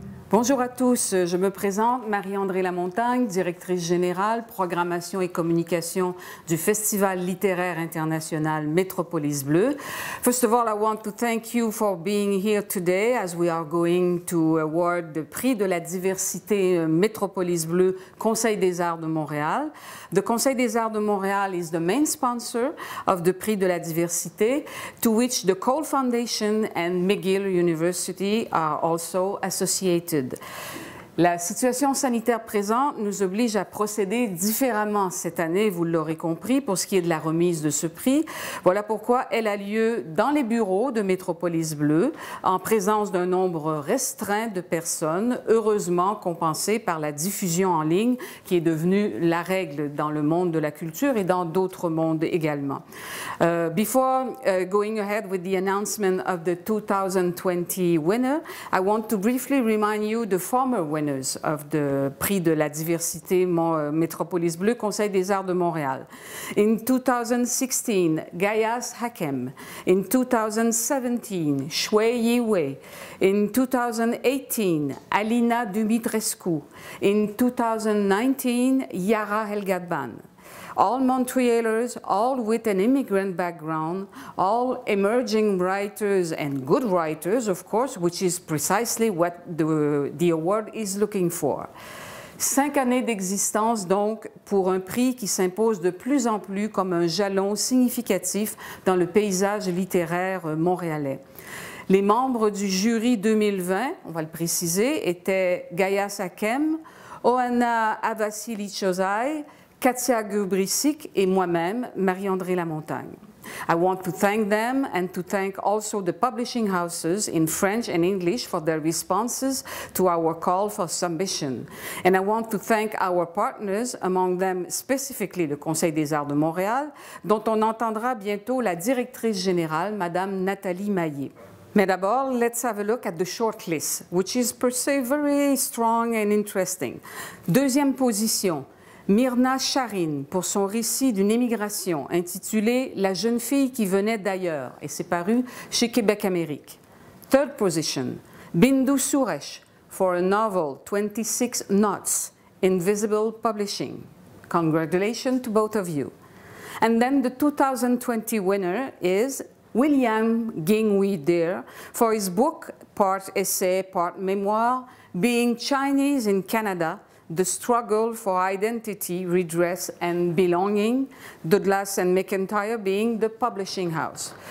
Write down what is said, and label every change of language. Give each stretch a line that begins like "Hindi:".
French: Bonjour à tous, je me présente, Marie-André Lamontagne, directrice générale, programmation et communication du Festival littéraire international Metropolis Bleu.
English: First of all, I want to thank you for being here today as we are going to award the Prix de la diversité Metropolis Bleu, Conseil des arts de Montréal. The Conseil des arts de Montréal is the main sponsor of the Prix de la diversité, to which the Cole Foundation and McGill University are also associated.
French: La situation sanitaire présente nous oblige à procéder différemment cette année, vous l'aurez compris, pour ce qui est de la remise de ce prix. Voilà pourquoi elle a lieu dans les bureaux de Métropolis Bleu, en présence d'un nombre restreint de personnes, heureusement compensé par la diffusion en ligne, qui est devenue la règle dans le monde de la culture et dans d'autres mondes également.
English: Before going ahead with the announcement of the 2020 winner, I want to briefly remind you the former winners of the Prix de la diversité Metropolis Bleu, Conseil des arts de Montréal. In 2016, Gayas Hakem. In 2017, Shui Yiwei. In 2018, Alina Dumitrescu. In 2019, Yara El-Ghadban. All Montrealers, all with an immigrant background, all emerging writers and good writers, of course, which is precisely what the award is looking for.
French: 5 années d'existence, donc, pour un prix qui s'impose de plus en plus comme un jalon significatif dans le paysage littéraire montréalais. Les membres du jury 2020, on va le préciser, étaient Gayas Hakem, Oana Avasili-Chozai, Katia Gubricic et moi-même, Marie-André Lamontagne.
English: I want to thank them and to thank also the publishing houses in French and English for their responses to our call for submission. And I want to thank our partners, among them specifically le Conseil des arts de Montréal,
French: dont on entendra bientôt la directrice générale, Madame Nathalie Maillet. Mais d'abord,
English: let's have a look at the short list, which is per se very strong and interesting.
French: Deuxième position, Myrna Charine pour son récit d'une émigration intitulé « La jeune fille qui venait d'ailleurs » et c'est paru chez Québec Amérique.
English: Third position, Bindu Suresh for a novel 26 Knots, Invisible Publishing. Congratulations to both of you. And then the 2020 winner is William Ging Wee Dere for his book, part essay, part memoir, Being Chinese in Canada, The Struggle for Identity, Redress and Belonging, Douglas and McIntyre being the publishing house.